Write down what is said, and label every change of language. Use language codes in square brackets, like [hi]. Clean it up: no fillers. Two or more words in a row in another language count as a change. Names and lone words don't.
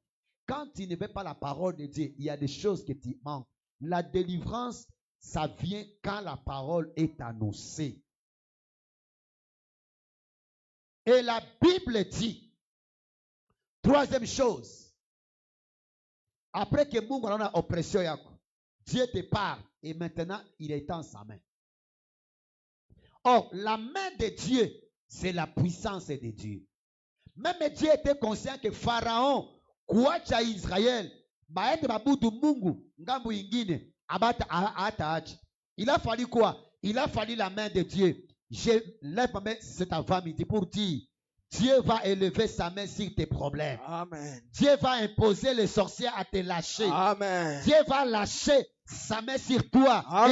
[fr] Quand tu ne veux pas la parole de Dieu, il y a des choses que tu manques. La délivrance, ça vient quand la parole est annoncée. Et la Bible dit, troisième chose, après que [sw] Mungu anaona oppression yako, [fr] Dieu te parle et maintenant il est en sa main. Or, la main de Dieu, c'est la puissance de Dieu. Même Dieu était conscient que Pharaon, [sw] kuacha Israël, baende babudu Mungu, ngambu ingine, abata acha. [fr] Il a fallu quoi? Il a fallu la main de Dieu. Je lève ma main cet avant-midi pour dire, Dieu va élever sa main sur tes problèmes. Amen. Dieu va imposer les sorciers à te lâcher. Amen. Dieu va lâcher sa main sur toi. Amen.